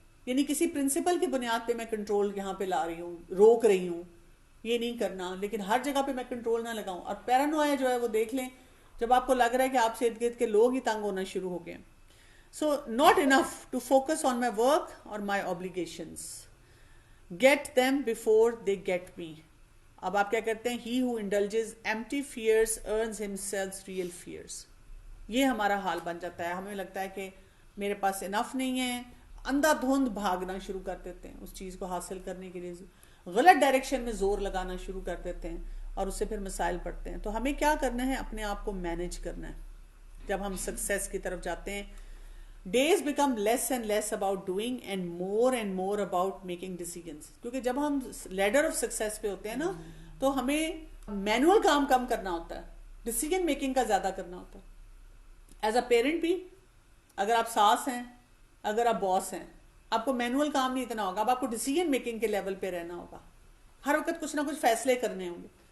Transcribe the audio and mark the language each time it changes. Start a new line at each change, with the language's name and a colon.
Urdu: یعنی کسی پرنسپل کی بنیاد پہ میں کنٹرول یہاں پہ لا رہی ہوں, روک رہی ہوں, یہ نہیں کرنا, لیکن ہر جگہ پہ میں کنٹرول نہ لگاؤں. اور پیرانویا جو ہے وہ دیکھ لیں جب آپ کو لگ رہا ہے کہ آپ سے ارد گرد کے لوگ ہی تنگ ہونا شروع ہو گئے.
English: So not enough to focus on my work اور my obligations. Get them before they get me.
Urdu: اب آپ کیا کرتے ہیں,
English: he who indulges empty fears earns himself real fears.
Urdu: یہ ہمارا حال بن جاتا ہے. ہمیں لگتا ہے کہ میرے پاس انف نہیں ہے, اندھا دھند بھاگنا شروع کر دیتے ہیں اس چیز کو حاصل کرنے کے لیے, غلط ڈائریکشن میں زور لگانا شروع کر دیتے ہیں, اور اس سے پھر مسائل پڑتے ہیں. تو ہمیں کیا کرنا ہے, اپنے آپ کو مینیج کرنا ہے. جب ہم سکسیس کی طرف جاتے ہیں,
English: days become less and less about doing and more about making decisions.
Urdu: کیونکہ جب ہم لیڈر آف سکسیس پہ ہوتے ہیں نا, تو ہمیں مینول کام کم کرنا ہوتا ہے, ڈیسیجن میکنگ کا زیادہ کرنا ہوتا ہے. ایز اے پیرنٹ بھی, اگر آپ ساس ہیں, اگر آپ باس ہیں, آپ کو مینول کام نہیں اتنا ہوگا. اب آپ کو ڈیسیجن میکنگ کے لیول پہ رہنا ہوگا. ہر وقت کچھ نہ کچھ فیصلے کرنے ہوں گے.